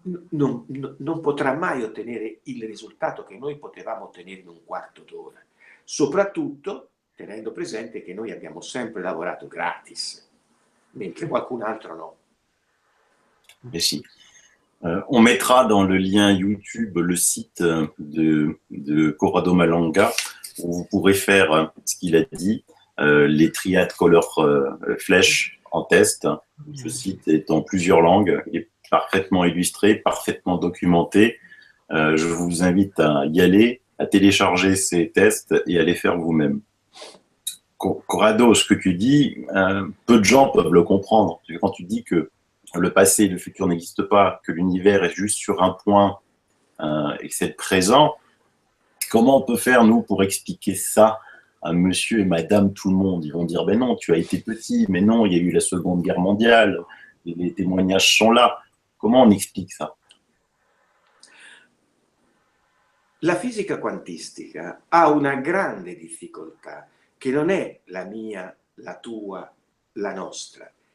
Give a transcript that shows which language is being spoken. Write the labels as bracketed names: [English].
[Italian] non potrà mai ottenere il risultato che noi potevamo ottenere in un quarto d'ora, soprattutto tenendo presente che noi abbiamo sempre lavorato gratis, mentre qualcun altro no. [French] Mais si. On mettra dans le lien YouTube le site de Corrado Malanga où vous pourrez faire ce qu'il a dit, les triades color flèche en test. Ce site est en plusieurs langues, il est parfaitement illustré, parfaitement documenté. Je vous invite à y aller, à télécharger ces tests et à les faire vous-même. Corrado, ce que tu dis, peu de gens peuvent le comprendre. Quand tu dis que le passé et le futur n'existent pas, que l'univers est juste sur un point et que c'est le présent, comment on peut faire, nous, pour expliquer ça à monsieur et madame tout le monde? Ils vont dire, ben non, tu as été petit, mais non, il y a eu la Seconde Guerre mondiale, les témoignages sont là. Comment on explique ça? [Italian] La fisica quantistica ha una grande difficoltà, che non è la mia, la tua, la nostra.